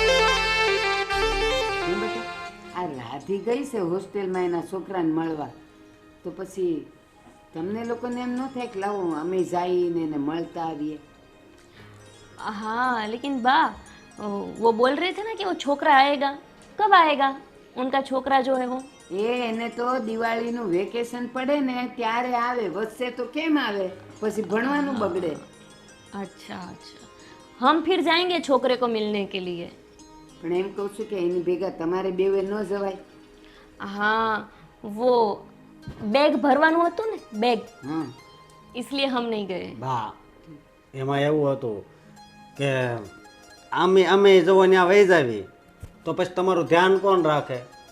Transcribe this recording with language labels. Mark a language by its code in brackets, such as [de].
[gu] કેમ બેટા આ રાધી ગઈ છે હોસ્ટેલમાં એના છોકરાને મળવા, તો પછી તમને લોકોને એમ ન થાય કે લાવો અમે જઈને એને મળતા આવીએ? [hi] हाँ लेकिन बा, वो बोल रहे थे ना कि वो छोकरा आएगा, कब आएगा उनका छोकरा जो है वो? [gu] એને તો દિવાળીનું વેકેશન પડે ને ત્યારે આવે, વચ્ચે તો કેમ આવે? પછી ભણવાનું બગડે। [hi] अच्छा अच्छा, हम फिर जाएंगे छोकरे को मिलने के लिए। [gu] પણ એમ કહું છું કે એની ભેગા તમારે બેવે ન જવાય? [hi] हाँ, वो [gu] बैग भरવાનું હતું ને बैग હમ [hi] इसलिए हम नहीं गए [gu] બા એમાં એવું હતું કે અમે જવો ત્યાં વહી જાવી તો પછી તમારું ધ્યાન કોણ રાખે?